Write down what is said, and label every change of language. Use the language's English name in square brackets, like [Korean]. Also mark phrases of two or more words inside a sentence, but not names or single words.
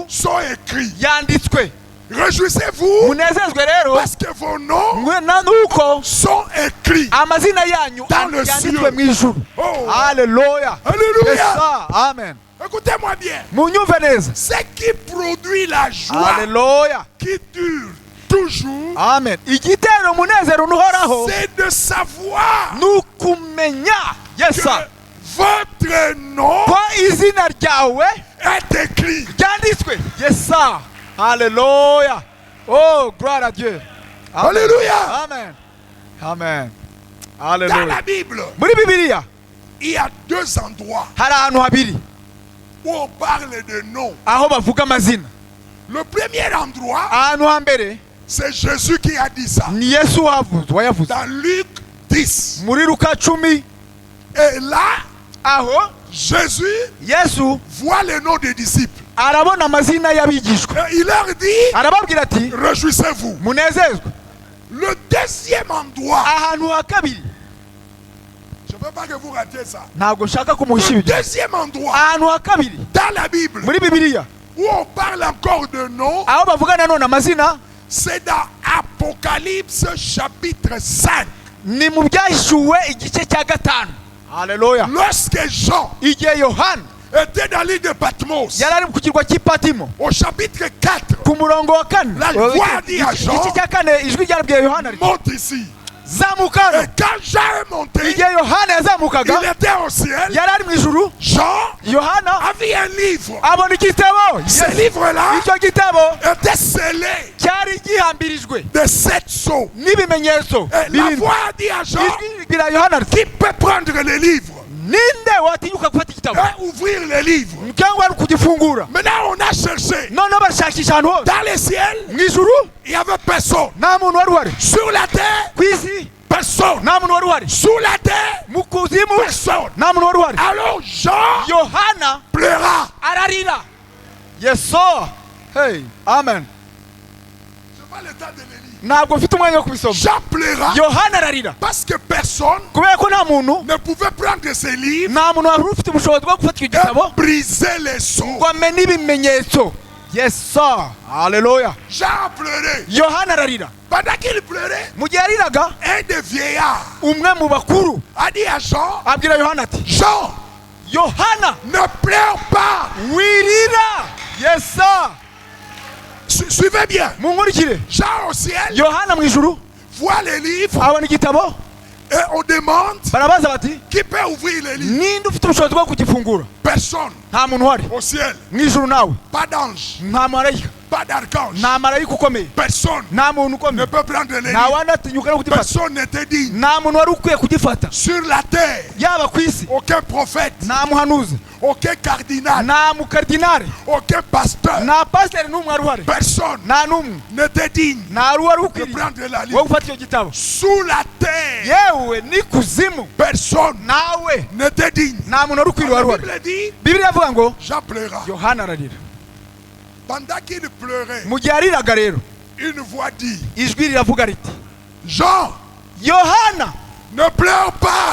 [French] sont écrits. [Kinyarwanda] yanditswe. [French] Réjouissez-vous [Kinyarwanda] Munezezwe rero [French] parce que vos noms [Kinyarwanda] nuko [French] sont écrits. [Kinyarwanda] amazina yanyu [French] Dans le [Kinyarwanda] yanditswe [French] ciel. [Kinyarwanda] mu ijuru. Oh, Haleluya. Yes [French] alléluia. [English] sir. Amen. [French] Écoutez-moi bien. [Kinyarwanda] Munyumve neza. [French] Ce qui produit la joie [Kinyarwanda] Haleluya. [French] qui dure toujours, [Kinyarwanda] Amen. Igitero umunezero uhoraho [French] c'est de savoir [Kinyarwanda] nukumenya. Yes [French] que [English] sir. [French] votre nom [Kinyarwanda] Ko izina ryawe [French] est écrit. [Kinyarwanda] ryanditswe. [English] Yes sir. [Kinyarwanda] Haleluya. [French] Oh, gloire à Dieu. Amen. Alléluia. Amen. Amen. Dans [Kinyarwanda] Haleluya. [French] la Bible, [Kinyarwanda] Muri Bibiliya [French] il y a deux endroits [Kinyarwanda] hari ahantu habiri [French] où on parle de noms. [Kinyarwanda] aho bavuga amazina. [French] Le premier endroit, [Kinyarwanda] Ahantu hambere [French] c'est Jésus qui a dit ça. [Kinyarwanda] ni Yesu wayavuze [French] Dans Luc 10. [Kinyarwanda] muri Luka 10. [French] Et là, [Kinyarwanda] Aho [French] Jésus [Kinyarwanda] Yesu [French] voit les noms des disciples. [Kinyarwanda] arabona amazina y'abigishwa, [French] Et il leur dit, [Kinyarwanda] arababwira ati [French] réjouissez-vous. [Kinyarwanda] munezezwe. [French] Le deuxième endroit, [Kinyarwanda] Ahantu ha kabiri [French] je ne veux pas que vous ratiez ça. [Kinyarwanda] ntabwo nshaka kumuhisha [French] Le [Kinyarwanda] ibyo. [French] deuxième endroit [Kinyarwanda] Ahantu ha kabiri [French] dans la Bible [Kinyarwanda] muri Bibiliya [French] où on parle encore de noms, [Kinyarwanda] aho bavuga nanone amazina [French] c'est dans Apocalypse chapitre 5. [Kinyarwanda] ni mu byahishuwe igice cya 5. Haleluya. [French] Lorsque Jean [Kinyarwanda] Igihe Yohana [French] était dans l'île de Patmos, [Kinyarwanda] yari ari ku kirwa cy'Ipatimo [French] au chapitre 4, [Kinyarwanda] ku murongo wa 4, [French] La voix dit à Jean, [Kinyarwanda] igice cya 4 ijwi ryarabwiye Yohana riti [French] monte ici. [Kinyarwanda] zamuka [French] Et [Kinyarwanda] hano. [French] quand Jean est monté, [Kinyarwanda] Igihe Yohana yazamukaga [French] il était au ciel. [Kinyarwanda] yari ari mu ijuru. [French] Jean [Kinyarwanda] Yohana [French] avait un livre. [Kinyarwanda] abona igitabo. [French] Ce livre-là [Kinyarwanda] Icyo gitabo [French] était scellé [Kinyarwanda] cyari gihambirijwe [French] de 7 sceaux. [Kinyarwanda] n'ibimenyetso [French] Et la [Kinyarwanda] birindwi. [French] voix dit à Jean, [Kinyarwanda] Ijwi ribwira Yohana riti [French] qui peut prendre le livre [Kinyarwanda] ninde watinyuka gufata igitabo [French] et ouvrir le livre. [Kinyarwanda] cyangwa ari kugifungura. [French] Maintenant, on a cherché. [Kinyarwanda] Noneho bashakisha ahantu hose [French] Dans le ciel, [Kinyarwanda] mu ijuru [French] il n'y avait personne. [Kinyarwanda] nta muntu wari uhari. [French] Sur la terre, [Kinyarwanda] Ku isi [French] personne. [Kinyarwanda] nta muntu wari uhari. [French] Sous la terre, [Kinyarwanda] Mu kuzimu [French] personne. [Kinyarwanda] nta muntu wari uhari. [French] Alors Jean [Kinyarwanda] Yohana [French] pleura. [Kinyarwanda] ararira. [English] Yes sir. Hey, amen. [French] Je n'ai pas le temps de le lire. [Kinyarwanda] Ntabwo mfite umwanya wo kubisoma. [French] Jean pleura [Kinyarwanda] Yohana ararira [French] parce que personne [Kinyarwanda] kubera ko nta muntu [French] ne pouvait prendre ses livres [Kinyarwanda] nta muntu wari ufite ubushobozi bwo gufata icyo gitabo [French] et briser les sceaux. [Kinyarwanda] ngo amenye ibimenyetso. [English] Yes sir. Haleluya. [French] Jean a pleuré. [Kinyarwanda] Yohana ararira. [French] Pendant qu'il pleurait, [Kinyarwanda] Mu gihe yariraga [French] un des vieillards [Kinyarwanda] umwe mu bakuru [French] a dit à Jean, [Kinyarwanda] abwira Yohana ati [French] Jean, [Kinyarwanda] Yohana [French] ne pleure pas. [Kinyarwanda] wirira. [English] Yes sir. [French] Suivez bien. [Kinyarwanda] Munkurikire. [French] Jean au ciel [Kinyarwanda] Yohana mu ijuru [French] voit les livres [Kinyarwanda] abona igitabo [French] et on demande [Kinyarwanda] barabaza bati [French] qui peut ouvrir les livres. [Kinyarwanda] ninde ufite ubushobozi bwo kugifungura. [French] Personne [Kinyarwanda] Nta muntu uhari [French] au ciel. [Kinyarwanda] mu ijuru nawe [French] Pas d'ange. [Kinyarwanda] nta marayika [French] pas d'archange, [Kinyarwanda] nta marayika ukomeye, [French] personne [Kinyarwanda] nta muntu [French] ne [Kinyarwanda] ukomeye, [French] peut prendre les [Kinyarwanda] nta [French] livres. [Kinyarwanda] wandi atinyuka no kugifata, [French] Personne n'était digne. [Kinyarwanda] nta muntu wari ukwiye kugifata. [French] Sur la terre, [Kinyarwanda] Yaba ku isi [French] aucun prophète, [Kinyarwanda] nta muhanuzi, [French] aucun cardinal, [Kinyarwanda] nta mukardinari, [French] aucun pasteur, [Kinyarwanda] nta pasiteri n'umwe wari uhari, [French] personne [Kinyarwanda] nta n'umwe, [French] n'était digne [Kinyarwanda] nta wari [French] de [Kinyarwanda] ukwiriye [French] prendre la [Kinyarwanda] wo [French] livre. [Kinyarwanda] gufata icyo gitabo. [French] Sous la terre, [Kinyarwanda] Yewe ni kuzimu [French] personne [Kinyarwanda] nawe [French] n'était digne. [Kinyarwanda] nta muntu wari ukwiriye wari [French] La [Kinyarwanda] uhari. [French] Bible dit, [Kinyarwanda] Bibiliya avuga ngo [French] Jean pleura. [Kinyarwanda] Yohana ararira. [French] Pendant qu'il pleurait, [Kinyarwanda] Mu gihe ariraga rero, [French] une voix dit, [Kinyarwanda] ijwi riravuga riti, [French] Jean, [Kinyarwanda] Yohana [French] ne pleure pas.